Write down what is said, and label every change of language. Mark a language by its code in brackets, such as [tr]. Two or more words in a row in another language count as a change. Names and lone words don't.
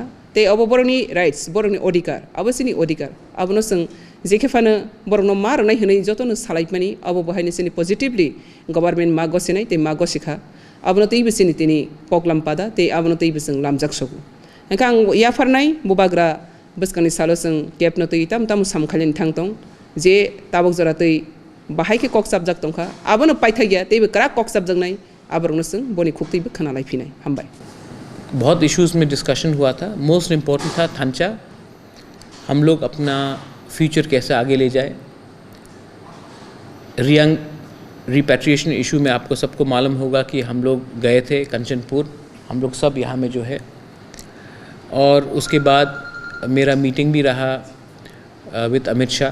[trp] ते अब बरनि राइट्स बरनि अधिकार अबसिनि अधिकार अबनो जों जेखेफानो बरनो मा रनाय हनै जतनो सालायमानि अब बहायनो सिनि [en] positively government [trp] मा गसिनाय ते मा गसिखा अबनो तैबो सिनि तिनि पगलाम पादा ते अबनो तैबो जों लामजाक सगु नखां याफारनाय बुबाग्रा बसकनि सालो जों केपनो तै ताम सामखालिन थांतों जे ताबक जरा तै बाहायके कक साबजाक तंखा अबनो पाइथा गया तैबो क्राक कक साबजाकनाय आबरनो जों बनि खुक्तैबो खोनालाय फिनाय हामबाय [hi] बहुत इश्यूज़ में डिस्कशन हुआ था। [en] most important [hi] था थांचा, हम लोग अपना फ्यूचर कैसे आगे ले जाए। रियांग [en] repatriation issue [hi] में आपको सबको मालूम होगा कि हम लोग गए थे कंचनपुर, हम लोग सब यहाँ में जो है, और उसके बाद मेरा मीटिंग भी रहा विद अमित शाह।